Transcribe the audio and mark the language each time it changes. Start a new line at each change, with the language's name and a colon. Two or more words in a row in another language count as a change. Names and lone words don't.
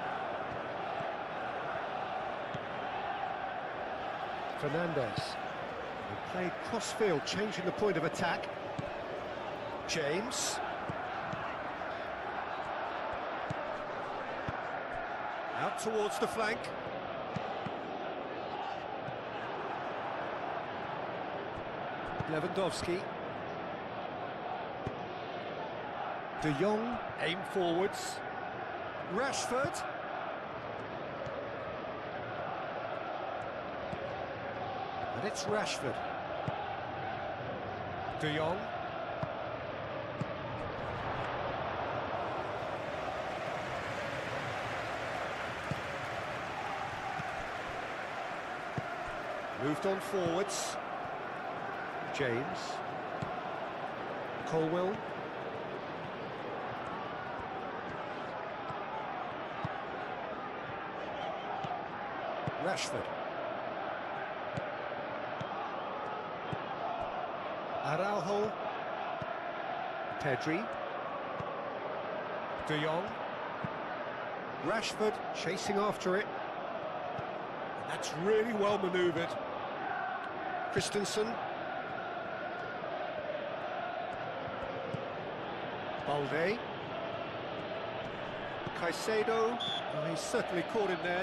English: Fernandez. He played cross-field, changing the point of attack. James. Out towards the flank. Lewandowski. De Jong, aim forwards. Rashford. And it's Rashford. De Jong. Moved on forwards. James. Colwell. Rashford. Araujo. Pedri. De Jong. Rashford chasing after it. That's really well manoeuvred. Christensen. Balde. Caicedo. Oh, he's certainly caught him there.